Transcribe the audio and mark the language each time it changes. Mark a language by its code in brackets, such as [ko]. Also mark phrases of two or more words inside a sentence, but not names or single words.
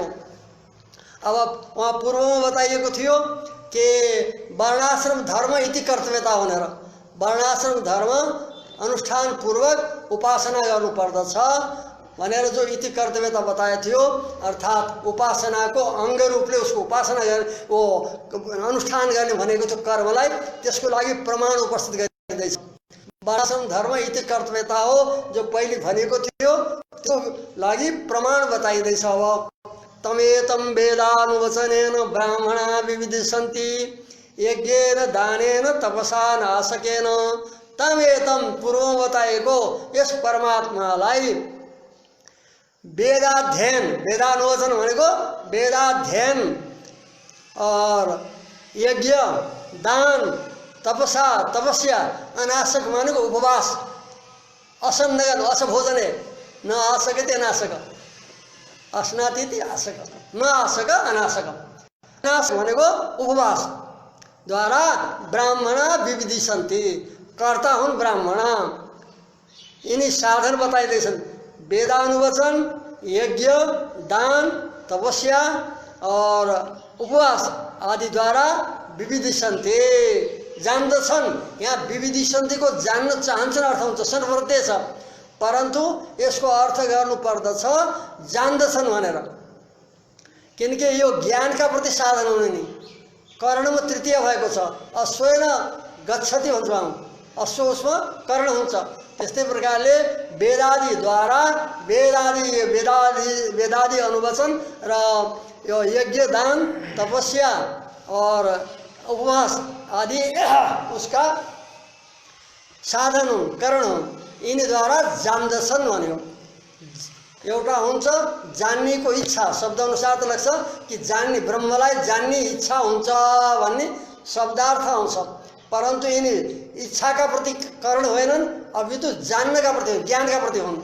[ne] अब वहाँ पूर्वमा बताइएको थियो कि वर्णाश्रम धर्म इति कर्तव्यता भनेर, वर्णाश्रम धर्म अनुष्ठान पूर्वक उपासना गर्नुपर्दछ भनेर जो इति कर्तव्यता बताएको थियो, अर्थात् उपासनाको अङ्ग रूपले उसको उपासना गर्ने, वो अनुष्ठान गर्ने भनेको त्यो कर्मलाई, त्यसको लागि प्रमाण उपस्थित गरिँदैछ। वर्णाश्रम धर्म इति कर्तव्यता हो जो पहिले भनेको थियो, त्यो लागि प्रमाण बताइँदैछ। [sa] अब तमेतं वेदानुवचनेन ब्राह्मणा विविदिशन्ति यज्ञेन दानेन तपसा नाशकेन। [ne] तमेतं पूर्व बताएको यस परमात्मालाई वेदाध्ययन, वेदानुवचन भनेको वेदाध्ययन और यज्ञ दान तपसा, तपस्या, अनाशक भनेको उपवास, [sa] असन्नगन असभोजने न आसकते अनाशक, अस्नातीति आशक, न आशक अनाशक। [ne] अनाशक भनेको उपवास द्वारा [sa] ब्राह्मणा विविदिशन्ति, [ne] कर्ता हुन् ब्राह्मण। यिनी साधन बताइँदैछन्, वेदानुवचन, यज्ञ दान तपस्या और उपवास आदि द्वारा विविदिशन्ति, जान्दछन्। यहाँ विविदिशन्तिको जान्न चाहन्छन् अर्थ हुन्छ, सर्वव्रते छ, परन्तु यसको अर्थ गर्नुपर्दछ जान्दछन् भनेर, किनकि यो ज्ञानका प्रति साधन हुने नि। कर्णमा तृतीय भएको छ, [sa] अश्वेन गच्छति [ne] भन्छौँ हामी, अश्व उसमा कर्ण हुन्छ। त्यस्तै प्रकारले वेदादिद्वारा वेदादि अनुवचन र यो यज्ञ दान तपस्या और उपवास आदि उसका साधन हुन्, करण हुन्। यिनीद्वारा जान्दछन् भन्यो। एउटा हुन्छ जान्नेको इच्छा, शब्द अनुसार त लाग्छ कि जान्ने, ब्रह्मलाई जान्ने इच्छा हुन्छ भन्ने शब्दार्थ आउँछ, परन्तु यिनी इच्छाका प्रति करण होइनन्, अपितु जान्नका प्रति, ज्ञानका प्रति हुन्।